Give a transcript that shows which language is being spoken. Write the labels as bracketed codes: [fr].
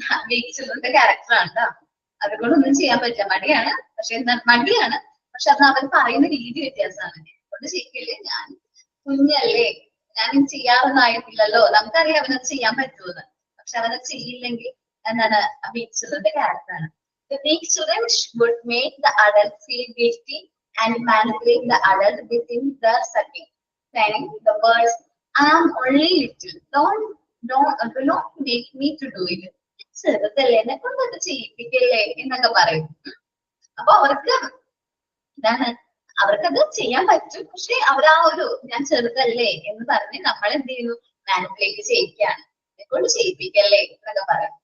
[ml] Week ചിൽഡ്രന്റെ ക്യാരക്ടറാണ് കേട്ടോ. അതുകൊണ്ടൊന്നും ചെയ്യാൻ പറ്റില്ല, മടിയാണ്. പക്ഷെ എന്താ മടിയാണ്, പക്ഷെ അത് അവൻ പറയുന്ന രീതി വ്യത്യാസമാണ്. എന്നോട് ചെയ്യിക്കില്ലേ, ഞാൻ കുഞ്ഞല്ലേ, ഞാൻ ചെയ്യാറൊന്നായിട്ടില്ലല്ലോ. നമുക്കറിയാം അവനത് ചെയ്യാൻ പറ്റുമെന്ന്. പക്ഷെ അവനത് ചെയ്യില്ലെങ്കിൽ എന്താണ്? വീക്ക് ചിൽഡ്രന്റെ ക്യാരക്ടറാണ്. [en] The weak children would make the adult feel guilty and manipulate the adult within the setting, saying the words, "I am only little. Do not make me to do it." [ml] ചെറുതല്ലേ, എന്നെ കൊണ്ടൊക്കെ ചെയ്യിപ്പിക്കല്ലേ എന്നൊക്കെ പറയും. അപ്പൊ അവർക്ക് എന്താണ്? അവർക്കത് ചെയ്യാൻ പറ്റും. പക്ഷെ അവർ ആ ഒരു ഞാൻ ചെറുതല്ലേ എന്ന് പറഞ്ഞ് നമ്മൾ എന്ത് ചെയ്യുന്നു? മാനിപ്പുലേറ്റ് ചെയ്യിക്കുകയാണ്. എന്നെ കൊണ്ട് ചെയ്യിപ്പിക്കല്ലേ എന്നൊക്കെ പറയും.